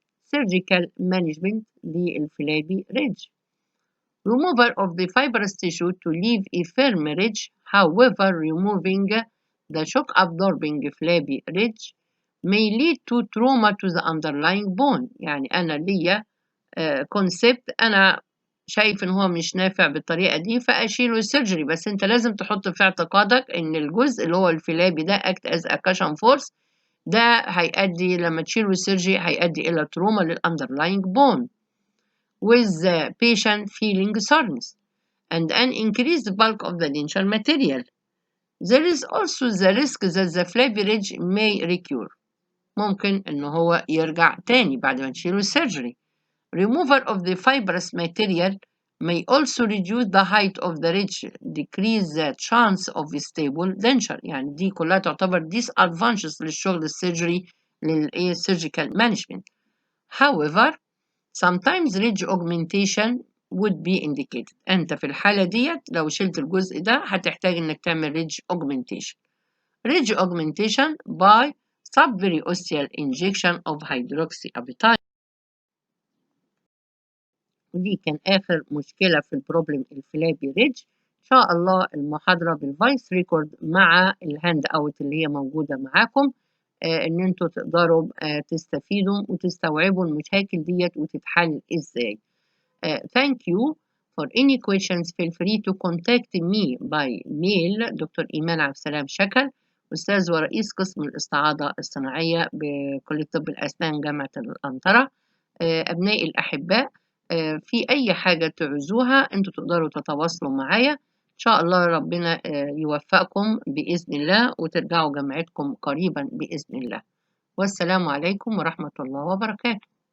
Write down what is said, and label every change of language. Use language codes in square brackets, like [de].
[en] Surgical management للفلابي ridge. Removal of the fibrous tissue to leave a firm ridge. However, removing the shock-absorbing flabby ridge may lead to trauma to the underlying bone. [ar] يعني أنا ليا concept أنا شايف إن هو مش نافع بالطريقة دي فأشيله السيرجري، بس أنت لازم تحط في اعتقادك إن الجزء اللي هو الفلابي ده [en] act as a cushion force [ar] ده هيؤدي لما تشيله السيرجي هيؤدي إلى تروما للأندرلاينج بون [en] with the patient feeling soreness and an increased bulk of the denture material. There is also the risk that the flabby ridge may recur. [ar] ممكن إن هو يرجع تاني بعد ما تشيله السيرجري. [en] Removal of the fibrous material may also reduce the height of the ridge, decrease the chance of stable denture. [ar] يعني دي كلها تعتبر disadvantages للشغل السيرجري [en] surgical management. However, sometimes ridge augmentation would be indicated. [ar] أنت في الحالة ديت لو شلت الجزء ده هتحتاج إنك تعمل ridge augmentation. [en] Ridge augmentation by subperiosteal injection of hydroxyapatite. [ar] ودي كان آخر مشكلة في البروبلم الفلابي ريدج. إن شاء الله المحاضرة بالفويس ريكورد مع الهاند أوت اللي هي موجودة معاكم، إن أنتوا تقدروا تستفيدوا وتستوعبوا المشاكل ديت وتتحل إزاي. [en] Thank you. For any questions, feel free to contact me by mail. [ar] دكتور إيمان عبد السلام شكل، أستاذ ورئيس قسم الاستعاضة الصناعية بكلية طب الأسنان جامعة الأنطرة. أبنائي الأحباء، في أي حاجة تعوزوها أنتوا تقدروا تتواصلوا معايا. إن شاء الله ربنا يوفقكم بإذن الله وترجعوا جامعتكم قريبا بإذن الله. والسلام عليكم ورحمة الله وبركاته.